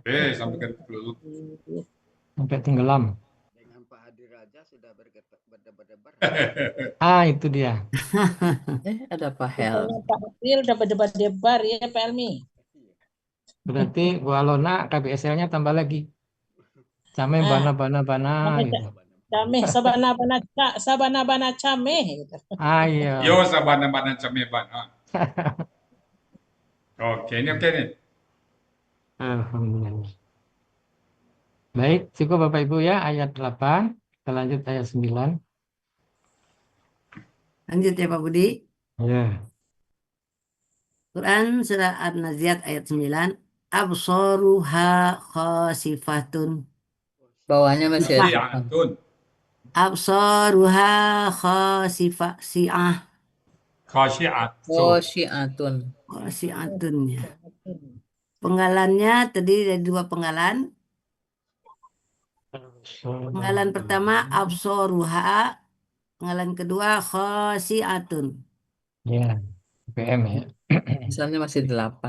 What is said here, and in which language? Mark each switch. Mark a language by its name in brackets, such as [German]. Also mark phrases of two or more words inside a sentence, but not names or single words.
[Indonesian] Sampai ke dulu. Sampai tenggelam. Dengan Pak Hadir aja sudah berdebar-debar. Ah, itu dia. Ada Pak Hel. Pokoknya Pak April udah berdebar-debar ya Pak Elmi. Berarti Bu Alona KBSL-nya tambah lagi. Cameh Ah. bana gitu. [Minangkabau] Cameh, sabana-bana cameh gitu. [Indonesian] Ah, iya. [Minangkabau] Yo sabana-bana cameban. [Indonesian] Oke, ini oke nih. Alhamdulillah. Baik, cukup Bapak Ibu ya ayat 8. Kita lanjut ayat 9. Lanjut ya Pak Budi. Ya. Quran surah An-Naziat ayat 9. [Arabic] Absaruha khasifatun. [Indonesian] Bawahnya masih ada. [Arabic] Khasyi'atun. Absaruha khasi'ah. Khasyi'atun. [Indonesian] Oh, Syiatun. [Arabic] Khasi'atun ya. [Indonesian] Penggalannya terdiri dari 2 penggalan. Penggalan pertama absaruha. Penggalan kedua khasi'atun. Ya, PM ya. Misalnya masih 8.